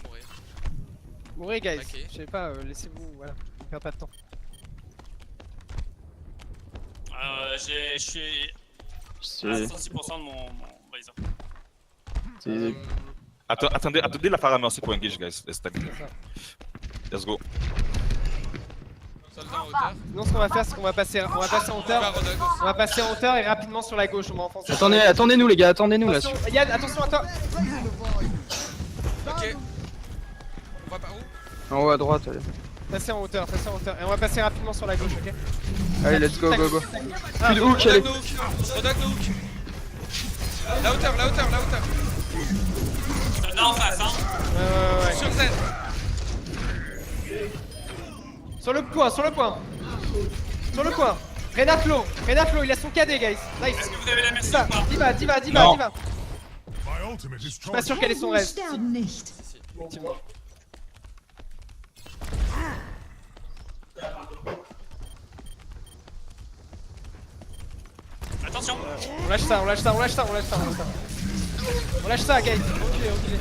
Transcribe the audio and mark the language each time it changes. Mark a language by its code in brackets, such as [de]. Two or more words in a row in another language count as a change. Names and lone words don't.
[fr] mourir. Mourez, guys. Ok. Je sais pas, laissez-vous. Voilà. On perd pas de temps. Je suis à C'est... 66% de mon visor. c'est- Attendez la Faramir pour engage, guys. [en] Let's go. [fr] Soldat en hauteur. Sinon, ce qu'on va faire, c'est qu'on va passer en On va hauteur. Rodog. On va passer en hauteur et rapidement sur la gauche. On va enfoncer. Attendez-nous les gars, attendez-nous là. Attention, Yann, attention à toi. Ok. On va par où? En haut à droite, allez. Passez en hauteur. Et on va passer rapidement sur la gauche, ok? Allez, [en] let's go, go, go. Ah, [fr] Plus de hook, allez. [en] Rodog no hook. Rodog no hook. [fr] La hauteur. Là en face, hein. Ouais. Sur Zen. Sur le point. Renato, il a son KD, guys. Nice. Est-ce que vous avez la merci ou pas? Diva. Non. [en] My ultimate is [fr] Je suis pas sûr [en] charging. [fr] quel est son [de] Helden [fr] reste. [de] sterben nicht. [fr] Effectivement. Attention. On lâche ça, guys. Reculez.